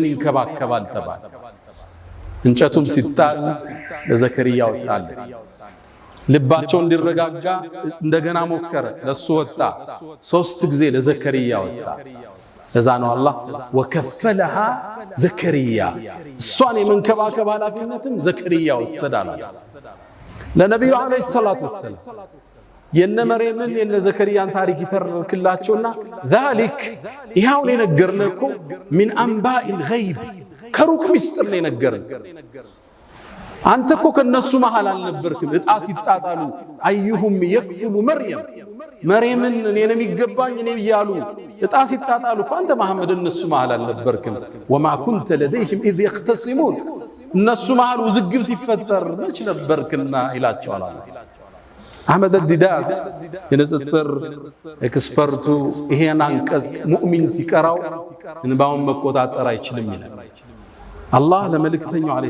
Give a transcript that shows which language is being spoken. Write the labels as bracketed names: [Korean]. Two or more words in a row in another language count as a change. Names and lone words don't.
[Amharic] ይንከባከባል ተባለ እንጨቱም ሲጣል ለዘከሪያ ወጣለት ልባቸው እንዲረጋጋ እንደገና ሞከረ ለሱ ወጣ ሶስት ጊዜ ለዘከሪያ ወጣ ለዛ ነው አላህ [Arabic] وكفلها زكريا [Amharic] እሷን የመንከባከብ ኃላፊነትም ዘከሪያ ወሰዳል ለነብዩ [Arabic] عليه الصلاة والسلام [Amharic] የነ መርየምን የነ ዘከሪያን ታሪክ ይተርክላቸውና ذلك ይሄው የነገርነኮ [Arabic] من انباء الغيب [Amharic] ከሩቅ ሚስጥር ነው የነገርን አንተ እኮ ከነሱ መሃል አልነበርክም እጣ ሲጣጣሉ [Arabic] أيهم يكفل [Amharic] መርየምን እኔ ነው የሚገባኝ እኔ ይያሉ እጣ ሲጣጣሉ አንተ መሐመድ እነሱ መሃል አልነበርክም [Arabic] وما كنت لديهم اذ يختصمون [Amharic] እነሱ መሃል ውዝግብ ሲፈጠር መች ነበርክና ይላቸዋል አላህ አህመድ الديدات የነጽጽር ኤክስፐርቱ ይሄን አንቀጽ ሙእሚን ሲቀራው እንባውን መቆጣጠር አይችልም ይላል አላህ ለመልእክተኛው አለይሂ